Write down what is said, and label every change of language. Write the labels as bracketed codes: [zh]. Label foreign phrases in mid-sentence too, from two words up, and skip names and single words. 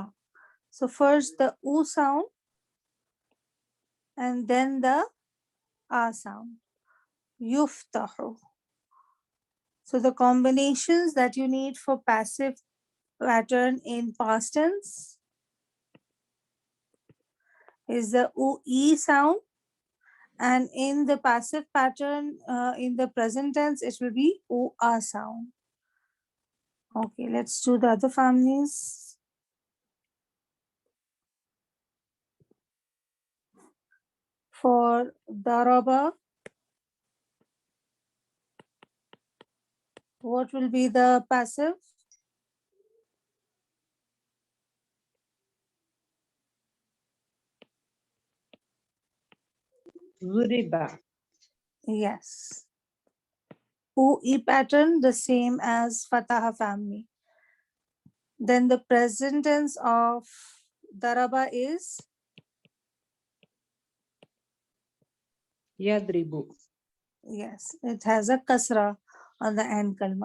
[en] So first the u sound and then the a sound. Yuftahu. So the combinations that you need for passive pattern in past tense is the u-e sound, and in the passive pattern in the present tense it will be u-a sound. Okay, let's do the other families. For daraba, what will be the passive? Zuriba. Yes. U-e pattern, the same as Fataha family. Then the present tense of daraba is Yadribu. yes, it has a kasra on the end kalma.